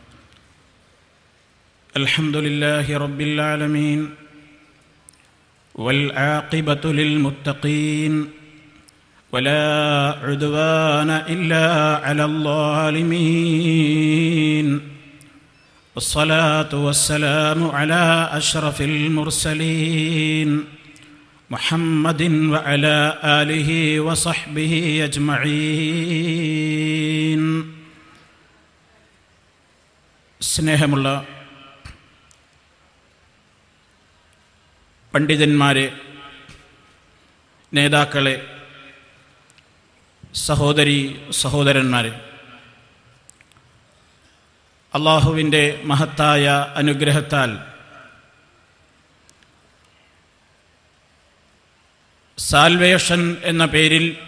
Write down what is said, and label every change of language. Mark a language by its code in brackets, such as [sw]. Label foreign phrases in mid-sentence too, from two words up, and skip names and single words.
[ar] الحمد لله رب العالمين والعاقبة للمتقين ولا عدوان إلا على الظالمين والصلاة والسلام على أشرف المرسلين محمد وعلى آله وصحبه أجمعين. [ml] സ്നേഹമുള്ള പണ്ഡിതന്മാരെ, നേതാക്കളെ, സഹോദരീ സഹോദരന്മാരെ, അല്ലാഹുവിൻ്റെ മഹത്തായ അനുഗ്രഹത്താൽ സാൽവേഷൻ എന്ന പേരിൽ